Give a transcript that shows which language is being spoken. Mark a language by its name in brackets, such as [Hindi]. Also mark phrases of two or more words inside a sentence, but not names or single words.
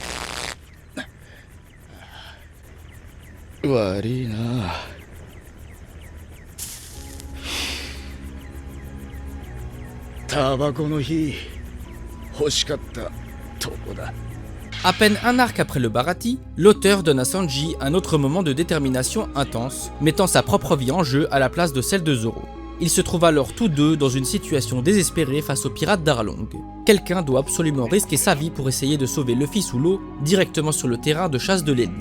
[Japanese] 悪いな。タバコの火欲しかったとこだ。 [French] À peine un arc après le Baratie, l'auteur donne à Sanji un autre moment de détermination intense, mettant sa propre vie en jeu à la place de celle de Zoro. Ils se trouvent alors tous deux dans une situation désespérée face aux pirates d'Arlong. Quelqu'un doit absolument risquer sa vie pour essayer de sauver Luffy sous l'eau, directement sur le terrain de chasse de l'ennemi.